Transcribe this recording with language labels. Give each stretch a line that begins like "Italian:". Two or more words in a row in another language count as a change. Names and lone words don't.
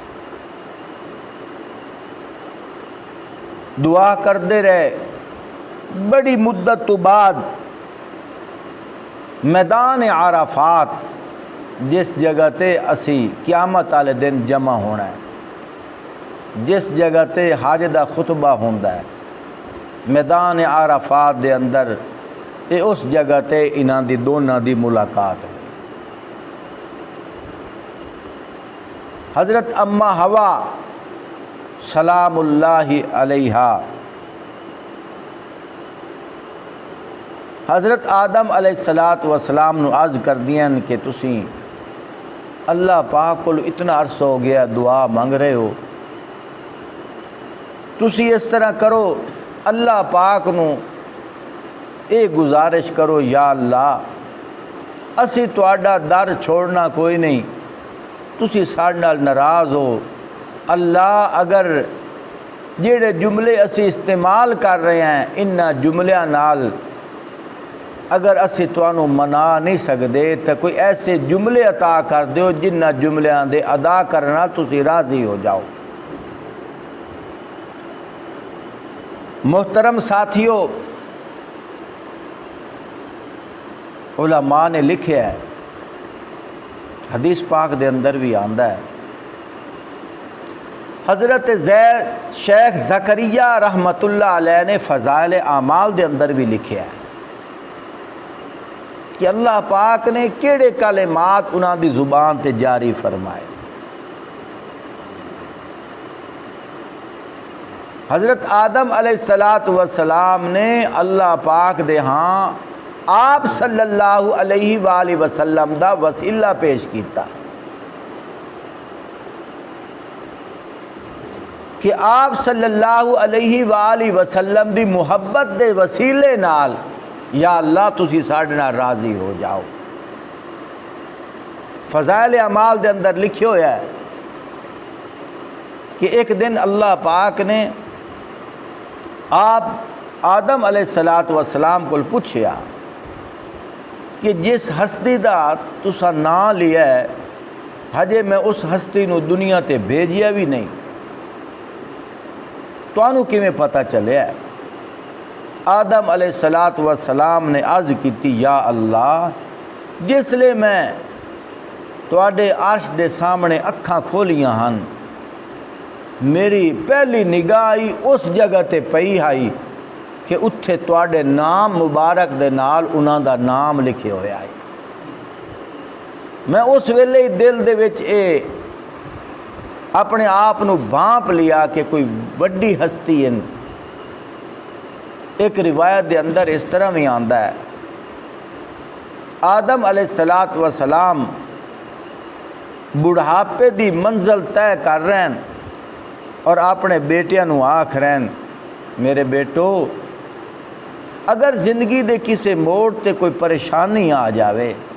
Punjabi: دعا کردے رہے، بڑی مدت تو بعد میدان عرفات جس جگہ تے اسی قیامت والے دن جمع ہونا ہے، جس جگہ تے حج دا خطبہ ہوندا ہے، میدان عرفات دے اندر اے اس جگہ تے انہاں دی دونوں دی ملاقات ہے۔ حضرت اما حوا
Arabic: سلام اللہ علیہا
Punjabi: حضرت آدم
Arabic: علیہ السلام
Punjabi: نو عرض کر دیاں کہ تسی اللہ پاک کو اتنا عرصہ ہو گیا دعا مانگ رہے ہو، تسی اس طرح کرو، اللہ پاک نو اے گزارش کرو،
Arabic: یا اللہ
Punjabi: اسی تہاڈا در چھوڑنا کوئی نہیں، تسی ساڈے نال ناراض ہو، اللہ اگر جڑے جملے اسی استعمال کر رہے ہیں انہاں جملیاں نال اگر اسی تانوں منا نہیں سکدے تو کوئی ایسے جملے عطا کر دیو جنہ جملیاں دے ادا کرنا تسی راضی ہو جاؤ۔ محترم ساتھیو، علماء نے لکھا ہے، حدیث پاک دے اندر بھی آندا ہے، حضرت شیخ زکریا
Arabic: رحمت اللہ علیہ
Punjabi: نے فضائل اعمال دے اندر بھی لکھا ہے کہ اللہ پاک نے کیڑے کلمات انہاں دی زبان تے جاری فرمائے۔ حضرت آدم
Arabic: علیہ السلام
Punjabi: نے اللہ پاک دے ہاں آپ
Arabic: صلی اللہ علیہ وآلہ وسلم
Punjabi: دا وسیلہ پیش کیتا کہ آپ
Arabic: صلی اللہ علیہ وآلہ وسلم
Punjabi: دی محبت دے وسیلے نال
Arabic: یا اللہ
Punjabi: تسی ساڈے نال راضی ہو جاؤ۔ فضائل اعمال دے اندر لکھے ہویا ہے کہ ایک دن اللہ پاک نے آپ آدم
Arabic: علیہ السلام
Punjabi: کو پوچھیا کہ جس ہستی دا تسا نام لیا ہے ہجے میں اس ہستی نو دنیا تے بھیجیا بھی نہیں، تانوں کیویں پتہ چلیا ہے؟ آدم
Arabic: علیہ السلام
Punjabi: نے عرض کیتی
Arabic: یا اللہ
Punjabi: جس لے میں تواڈے عرش دے سامنے اکھاں کھولیاں ہن میری پہلی نگاہی اس جگہ تے پئی آئی کہ اتھے تواڈے نام مبارک دے نال انہاں دا نام لکھے ہویا ہے۔ میں اس ویلے دل دے وچ اپنے آپ نو بھانپ لیا کہ کوئی وڈی ہستی ہے۔ ایک روایت دے اندر اس طرح بھی آندا ہے آدم
Arabic: علیہ السلام
Punjabi: بڑھاپے دی منزل طے کر رہے ہیں اور اپنے بیٹیاں نو آکھ رہے ہیں میرے بیٹو اگر زندگی دے کسے موڑ تے کوئی پریشانی آ جاوے